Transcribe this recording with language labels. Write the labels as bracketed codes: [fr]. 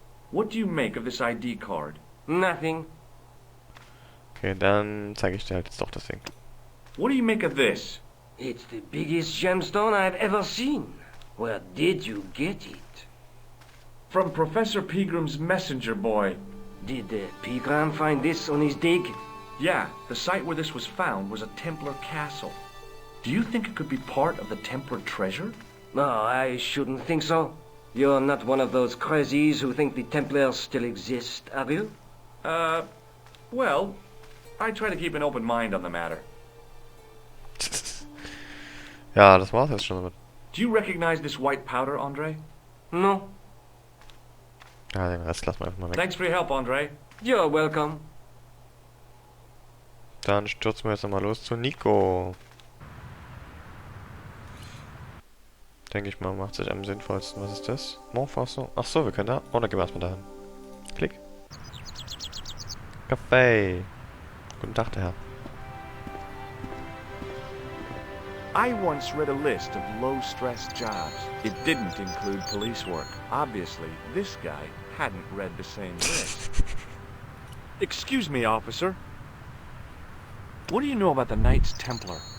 [en] What do you make of this ID card? Nothing. [de] Okay, dann zeige ich dir halt jetzt doch das Ding. [en] What do you make of this? It's the biggest gemstone I've ever seen. Where did you get it? From Professor Pegram's messenger boy. Did Pegram find this on his dig? Yeah, the site where this was found was a Templar castle. Do you think it could be part of the Templar treasure? No, I shouldn't think so. You're not one of those crazies who think the Templars still exist, are you? Well, I try to keep an open mind on the matter. [de] Ja, das war's jetzt schon damit. [en] Do you recognize this white powder, Andre? No. [de] Ja, den Rest lassen wir einfach mal weg. [en] Thanks for your help, Andre. You're welcome. [de] Dann stürzen wir jetzt nochmal los zu Nico. Denke ich mal, macht sich am sinnvollsten. Was ist das? Montfaucon. Ach so, wir können da. Oh, dann gehen wir erstmal dahin. Klick. Kaffee. Guten Tag, der Herr. [en] I once read a list of low-stress jobs. It didn't include police work. Obviously, this guy hadn't read the same list. Excuse me, officer. What do you know about the Knights Templar?